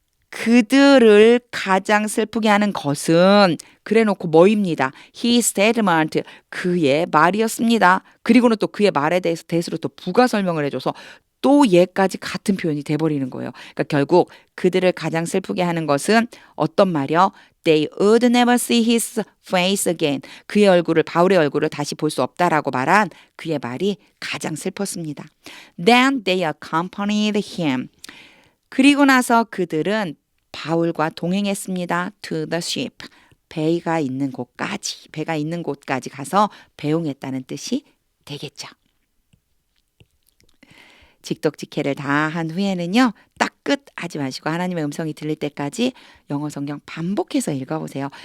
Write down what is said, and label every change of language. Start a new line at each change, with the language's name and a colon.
Korean: 그들을 가장 슬프게 하는 것은 그래 놓고 뭐입니다.
English: His statement
Korean: 그의 말이었습니다. 그리고는 또 그의 말에 대해서 대수로 또 부가 설명을 해줘서 또 얘까지 같은 표현이 돼버리는 거예요. 그러니까 결국 그들을 가장 슬프게 하는 것은 어떤 말이요?
English: They would never see his face again.
Korean: 그의 얼굴을 바울의 얼굴을 다시 볼 수 없다라고 말한 그의 말이 가장 슬펐습니다.
English: Then they accompanied him.
Korean: 그리고 나서 그들은 바울과 동행했습니다.
English: To the ship.
Korean: 배가 있는 곳까지 가서 배웅했다는 뜻이 되겠죠. 직독직해를 다 한 후에는요. 딱 끝 하지 마시고 하나님의 음성이 들릴 때까지 영어 성경 반복해서 읽어보세요.